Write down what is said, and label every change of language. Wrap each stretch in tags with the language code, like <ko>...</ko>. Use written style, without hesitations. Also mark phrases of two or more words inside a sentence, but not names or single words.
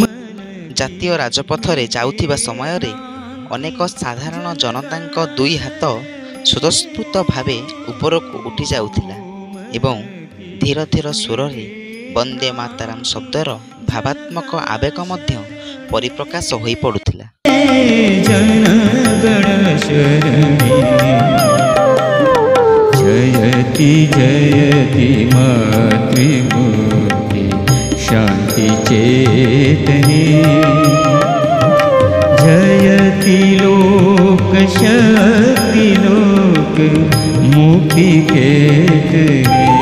<or>ଜାତୀୟ ରାଜପଥରେ ଯାଉଥିବା ସମୟରେ ଅନେକ ସାଧାରଣ ଜନତାଙ୍କ ଦୁଇ ହାତ ସ୍ୱତଃସ୍ଫୂର୍ତ୍ତ ଭାବେ ଉପରକୁ ଉଠି ଯାଉଥିଲା ଏବଂ ଧୀର ଧୀର ସ୍ୱରରେ ବନ୍ଦେ ମାତରମ୍ ଶବ୍ଦର ଭାବାତ୍ମକ ଆବେଗ ମଧ୍ୟ ପରିପ୍ରକାଶ ହୋଇପଡ଼ୁଥିଲା।</or> <sa>जयति जयति मातृमूर्ति शांति चेतने। जयति लोक शक्ति लोक मुक्ति केतने।</sa>